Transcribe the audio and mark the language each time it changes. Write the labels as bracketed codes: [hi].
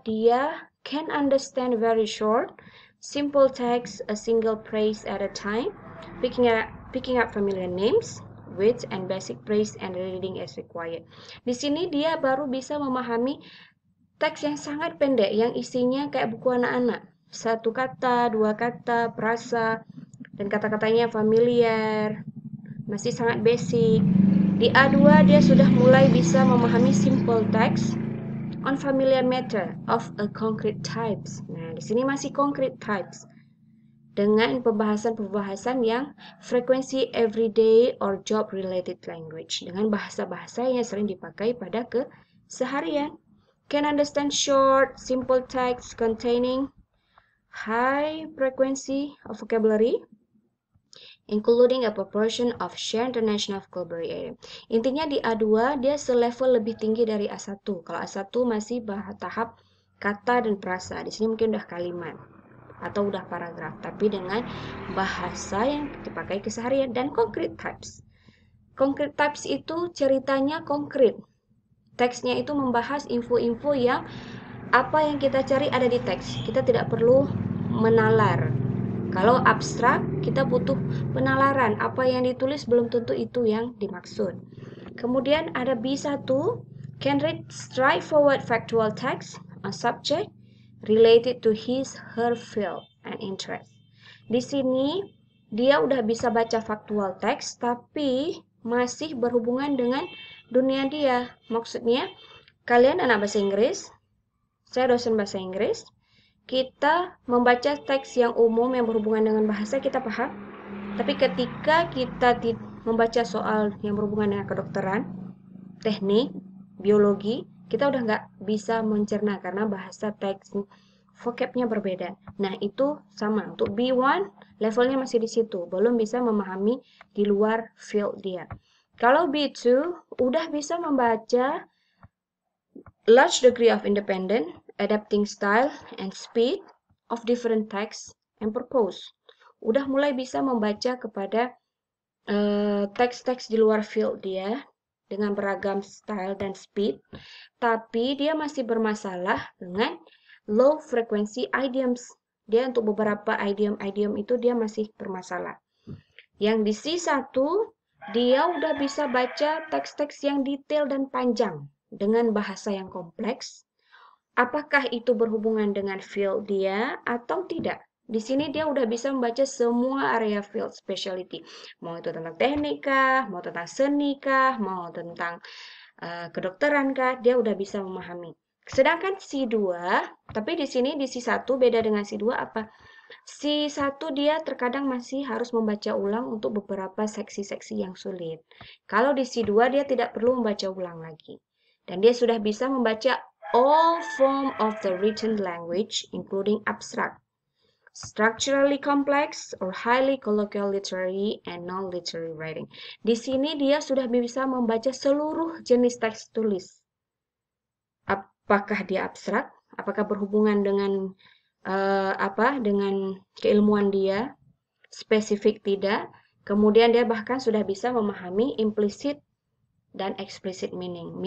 [en] Dia can understand very short, simple text, a single phrase at a time, picking up familiar names, words and basic phrase and reading as required. [id] Di sini dia baru bisa memahami teks yang sangat pendek yang isinya kayak buku anak-anak. Satu kata, dua kata, perasa, dan kata-katanya familiar, masih sangat [en] basic. [id] Di A2 dia sudah mulai bisa memahami [en] simple text on familiar matter of a concrete types. [id] Nah, di sini masih concrete types dengan pembahasan-pembahasan yang frekuensi [en] everyday or job related language [id] dengan bahasa-bahasa yang sering dipakai pada keseharian. [en] Can understand short, simple text containing high frequency of vocabulary, including a proportion of shared international vocabulary area. [id] Intinya di A2 dia selevel lebih tinggi dari A1. Kalau A1 masih tahap kata dan frasa. Di sini mungkin udah kalimat atau udah paragraf, tapi dengan bahasa yang dipakai keseharian dan concrete types. Concrete types itu ceritanya konkret. Teksnya itu membahas info-info yang apa yang kita cari ada di teks. Kita tidak perlu menalar. Kalau abstrak, kita butuh penalaran. Apa yang ditulis belum tentu itu yang dimaksud. Kemudian ada [en] B1, can read straightforward factual text on subject related to his, her field and interest. [id] Di sini dia udah bisa baca faktual text tapi masih berhubungan dengan dunia dia. Maksudnya, kalian anak bahasa Inggris, saya dosen bahasa Inggris, kita membaca teks yang umum yang berhubungan dengan bahasa kita paham. Tapi ketika kita membaca soal yang berhubungan dengan kedokteran, teknik, biologi, kita udah nggak bisa mencerna karena bahasa teks vocabnya berbeda. Nah, itu sama. Untuk B1, levelnya masih di situ. Belum bisa memahami di luar field dia. Kalau B2, udah bisa membaca [en] large degree of independent, adapting style and speed of different texts and purpose. [id] Udah mulai bisa membaca kepada teks-teks di luar field dia dengan beragam style dan speed, tapi dia masih bermasalah dengan [en] low frequency idioms. [id] Dia untuk beberapa idiom-idiom itu dia masih bermasalah. Yang di C1, dia udah bisa baca teks-teks yang detail dan panjang dengan bahasa yang kompleks. Apakah itu berhubungan dengan field dia atau tidak? Di sini dia udah bisa membaca semua [en] area field specialty. [id] Mau itu tentang teknik kah, mau tentang seni kah, mau tentang kedokteran kah, dia udah bisa memahami. Sedangkan C2, tapi di sini di C1 beda dengan C2 apa? C1 dia terkadang masih harus membaca ulang untuk beberapa seksi-seksi yang sulit. Kalau di C2 dia tidak perlu membaca ulang lagi. Dan dia sudah bisa membaca [en] all form of the written language, including abstract, structurally complex, or highly colloquial literary and non-literary writing. [id] Di sini dia sudah bisa membaca seluruh jenis teks tulis. Apakah dia abstrak? Apakah berhubungan dengan dengan keilmuan dia? Spesifik tidak. Kemudian dia bahkan sudah bisa memahami implicit dan explicit meaning.